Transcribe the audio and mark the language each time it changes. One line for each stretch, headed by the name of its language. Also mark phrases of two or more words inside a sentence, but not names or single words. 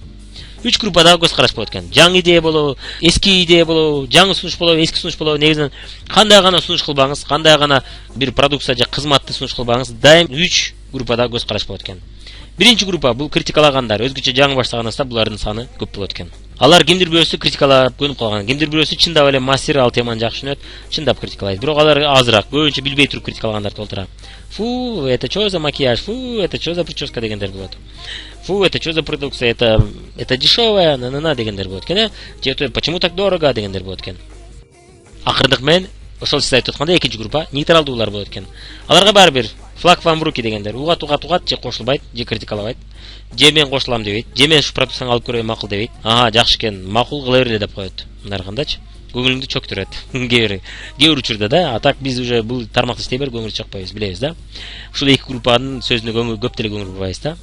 Kyrgyz: 3 группада көз караш болот экен. Жаңы идея болобу, эски идея болобу, жаңы сунуш болобу, эски сунуш болобу, негизинен кандай гана сунуш кылбаңыз, кандай гана бир продукция же кызматты сунуш кылбаңыз, дайым 3 группада көз караш болот экен. Биринчи группа бул критикалагандар, өзгөчө жаңы баштаганыңызда булардын саны көп болот экен. Алар кимдир бирөөсү критикалап көнүп калган, кимдир бирөөсү чындап эле мастер ал теманы жакшы түшүнөт, чындап критикалайт. Бирок алар азыраак, көбүнчө билбей туруп критикалагандар толтура.
Russian: Фу, это что за макияж? Фу, это что за прическа
Kyrgyz: дегендер болот.
Russian: Фу, это что за продукция? Это дешевая, на
Kyrgyz: дегендер болот экен.
Russian: Почему так дорого
Kyrgyz: дегендер болот экен. Акырындык менен ошол сиз айтып аткандай экинчи группа нейтралдуулар болот экен. Аларга баары бир
Russian: флаг вам в руки
Kyrgyz: дегендер. Угат же кошулбайт, же критикалабайт. Же мен кошулам дебейт, же мен ушу продукцияны алып көрөйүн макул дебейт. Ага, жакшы экен, макул кыла берле деп коет. Мындай кандайчы? Көңүлүңдү чөктүрөт. Кээ бир учурда да, а так биз уже бул тармакта иштей бер көңүл чөкпөйбүз, билебиз да. Ушул эки группанын сөзүнө көңүл көп деле көңүл бурбайбыз да.